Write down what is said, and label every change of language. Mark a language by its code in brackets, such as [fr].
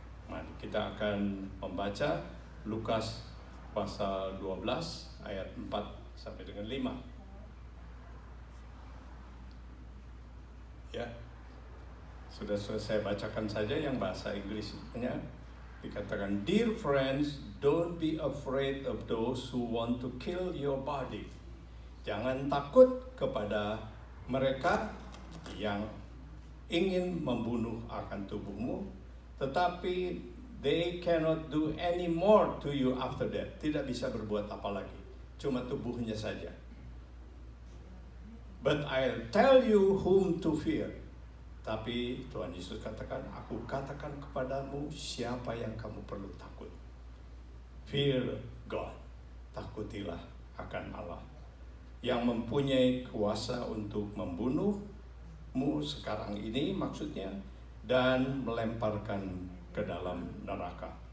[id] Mari kita akan membaca Lukas pasal 12 ayat 4 sampai dengan 5. Ya. Sudah saya bacakan saja yang bahasa Inggrisnya. Dikatakan, [en] "Dear friends, don't be afraid of those who want to kill your body." [id] Jangan takut kepada mereka yang ingin membunuh akan tubuhmu, tetapi [en] they cannot do any more to you after that. [id] Tidak bisa berbuat apa lagi, cuma tubuhnya saja. [en] "But I'll tell you whom to fear." [id] Tapi Tuhan Yesus katakan, aku katakan kepadamu siapa yang kamu perlu takut. [en] Fear God. [id] Takutilah akan Allah yang mempunyai kuasa untuk membunuhmu sekarang ini, maksudnya, dan melemparkan ke dalam neraka.